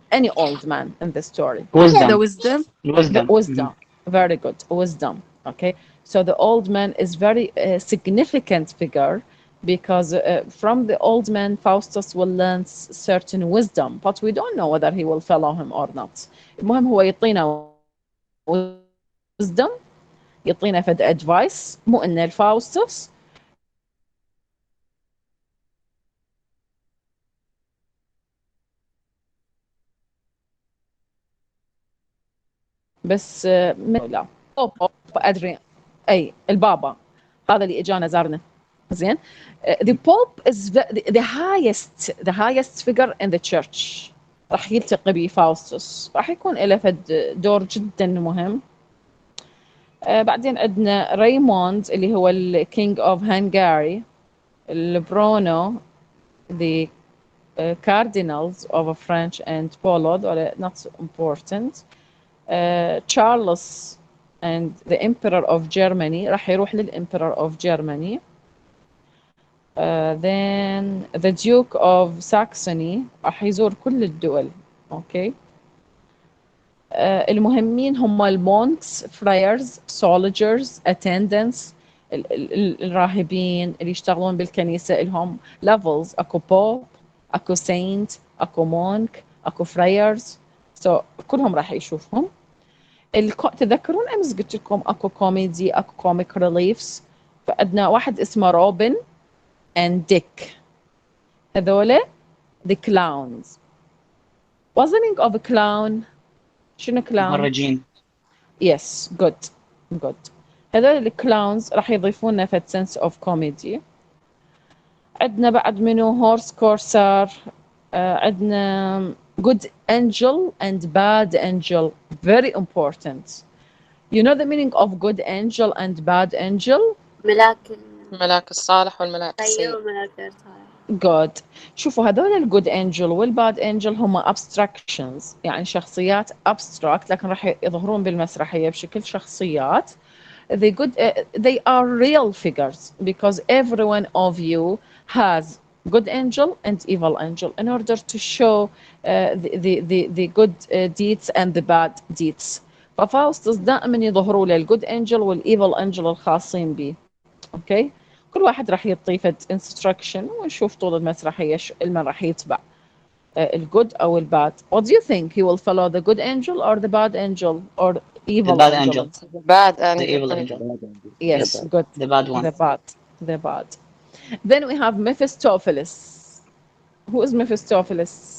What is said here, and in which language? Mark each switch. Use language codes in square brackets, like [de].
[en] Any old man in the story? The wisdom. The wisdom. Very good. Wisdom. Okay. So the old man is very significant figure because from the old man, Faustus will learn certain wisdom, but we don't know whether he will follow him or not. [ar] المهم هو يعطينا wisdom، يعطينا فد advice، مو إن الفاوستس بس لا أدري أي البابا هذا اللي إجانا زارنا زين. [en] The Pope is the highest figure in the church. [ar] راح يلتقي بفاوستس، راح يكون له فد دور جدا مهم. بعدين عندنا ريموند اللي هو ال [en] King of Hungary، البرونو the cardinals of French and Poland are not so important. Charles and the Emperor of Germany [ar] راح يروح للإمبرور [en] of Germany. Then the Duke of Saxony [ar] راح يزور كل الدول. اوكي. المهمين هم المونكس، friars، soldiers، attendants، الراهبين اللي يشتغلون بالكنيسة لهم levels، اكو بوب، اكو سينت، اكو مونك، اكو friars. so كلهم راح يشوفهم. تذكرون امس قلت لكم اكو كوميدي، اكو كوميك ريليفز، فعندنا واحد اسمه روبن and Dick. [en] هذولا the clowns. What's the meaning of a clown؟ [ar] شنو [en] clown؟ [ar] مهرجين. [en] Yes, good. [ar] هذول الكلاونز راح يضيفون لنا فد sense of comedy. عندنا بعد منو هورس كورسر، عندنا [en] good angel and bad angel, very important. You know the meaning of good angel and bad angel؟ [ar] الملاك الصالح والملاك السيء. أيوة ملاك الصالح. [en] good. [ar] شوفوا هذول الجود انجل والباد انجل هم abstractions، يعني شخصيات abstract لكن راح يظهرون بالمسرحية بشكل شخصيات. [en] they are real figures because every one of you has good angel and evil angel in order to show the good deeds and the bad deeds. [ar] ففاوستس دائما يظهروا له الجود انجل والايفل انجل الخاصين به. اوكي. كل واحد راح يعطيه فد instruction ونشوف طول المسرحية المن راح يتبع الجود أو الباد. [en] What do you think? He will follow the good angel or the bad angel or evil The bad angel? bad The angel. evil angel. Yes, good. The bad one. The bad. Then we have Mephistopheles. Who is Mephistopheles?